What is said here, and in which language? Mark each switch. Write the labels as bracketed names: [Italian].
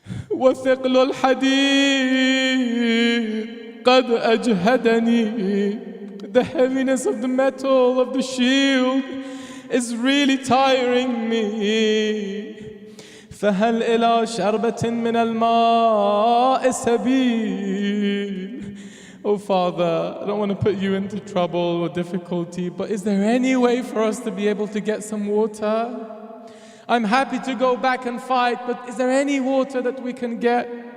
[Arabic] وثقل الحديد قد أجهدني. [English] The heaviness of the metal of the shield is really tiring me. [Arabic] فهل إلى شربة من الماء سبيل. [English] Oh Father, I don't want to put you into trouble or difficulty, but is there any way for us to be able to get some water? I'm happy to go back and fight, but is there any water that we can get?